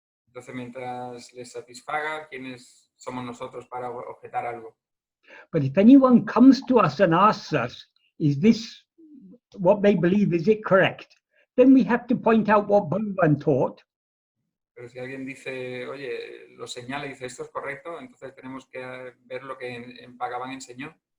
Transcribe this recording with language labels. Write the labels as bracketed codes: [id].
[es] Entonces, mientras les satisfaga, ¿quiénes somos nosotros para objetar algo? [en] But if anyone comes to us and asks us, is this what they believe, is it correct? Then we have to point out what Bhagavan taught. [es] Pero si alguien dice, oye, lo señala y dice, esto es correcto, entonces tenemos que ver lo que en Bhagavan enseñó.